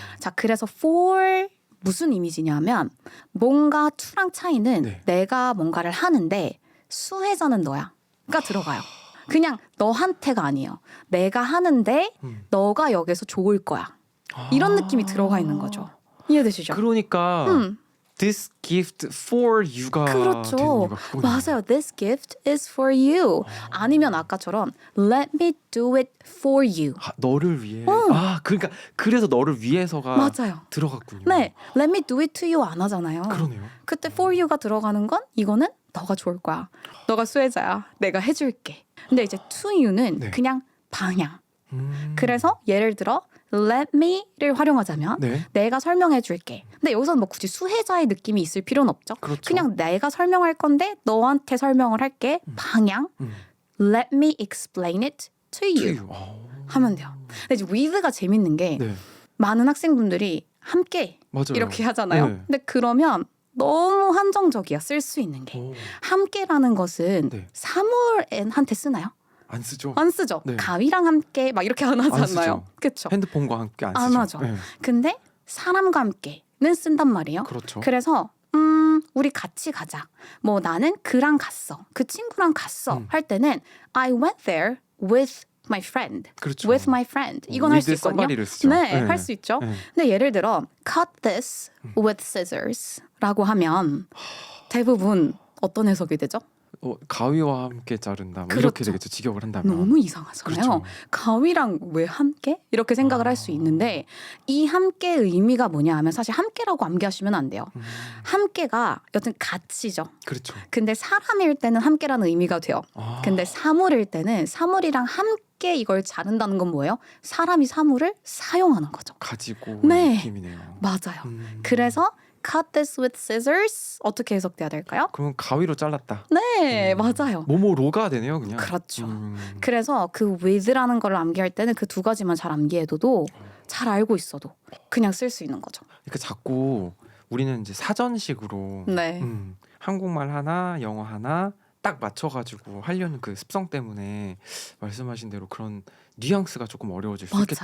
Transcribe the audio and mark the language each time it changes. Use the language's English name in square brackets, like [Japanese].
[Korean] 자 그래서 for 무슨 이미지냐면 뭔가 to랑 차이는 네. 내가 뭔가를 하는데 수혜자는 너야가 들어가요. 그냥 너한테가 아니에요. 내가 하는데 너가 여기서 좋을 거야. 이런 느낌이 들어가 있는 거죠. 이해되시죠? 그러니까 [English] this gift for you [Korean] 가 되는 그렇죠. 이유가 그거네요. 맞아요. [English] This gift is for you. [Korean] 아니면 아까처럼 [English] let me do it for you. [Korean] 너를 위해. 그러니까 그래서 너를 위해서가 맞아요. 들어갔군요. 네, [English] let me do it to you [Korean] 안 하잖아요. 그러네요. 그때 [English] for you [Korean] 가 들어가는 건 이거는 너가 좋을 거야. 너가 수혜자야. 내가 해줄게. 근데 이제 to you는 네. 그냥 방향. 그래서 예를 들어 let me를 활용하자면 네. 내가 설명해 줄게. 근데 여기서는 뭐 굳이 수혜자의 느낌이 있을 필요는 없죠. 그렇죠. 그냥 내가 설명할 건데 너한테 설명을 할게. 방향. [English] Let me explain it to you. [Korean] 하면 돼요. 근데 이제 with가 재밌는 게 네. 많은 학생분들이 함께 맞아요. 이렇게 하잖아요. 네. 근데 그러면 너무 한정적이야. 쓸 수 있는 게. 함께라는 것은 네. 사물한테 쓰나요? 안 쓰죠. 안 쓰죠. 네. 가위랑 함께 막 이렇게 안 하잖아요. 쓰죠. 그렇죠. 핸드폰과 함께 안 안 쓰죠. 하죠. 네. 근데 사람과 함께는 쓴단 말이에요. 그렇죠. 그래서 우리 같이 가자. 뭐 나는 그랑 갔어. 그 친구랑 갔어. 할 때는 [English] I went there with my friend. [Korean] 그렇죠. [English] with my friend. [Korean] 이건 할 수 [English] with [Korean] 있거든요. somebody를 쓰죠. 네, 네. 할 수 있죠. 네. 근데 예를 들어 [English] cut this with scissors [Korean] 라고 하면 대부분 어떤 해석이 되죠? 가위와 함께 자른다. 뭐 그렇죠. 이렇게 되겠죠. 직역을 한다면. 너무 이상하잖아요. 그렇죠. 가위랑 왜 함께? 이렇게 생각을 할 수 있는데 이 함께의 의미가 뭐냐 하면 사실 함께라고 암기하시면 안 돼요. 함께가 여튼 가치죠. 그렇죠. 근데 사람일 때는 함께라는 의미가 돼요. 근데 사물일 때는 사물이랑 함께 이걸 자른다는 건 뭐예요? 사람이 사물을 사용하는 거죠. 가지고 네. 느낌이네요. 맞아요. 그래서 [English] cut this with scissors [Korean] 어떻게 해석돼야 될까요? 그러면 가위로 잘랐다. 네, 맞아요. 뭐뭐로가 되네요, 그냥. 그렇죠. 그래서 그 with라는 걸 암기할 때는 그 두 가지만 잘 암기해둬도 잘 알고 있어도 그냥 쓸 수 있는 거죠. 그러니까 자꾸 우리는 이제 사전식으로 네. 한국말 하나, 영어 하나 딱 맞춰가지고 하려는 그 습성 때문에 말씀하신 대로 그런 뉘앙스가 조금 어려워질 수 있겠다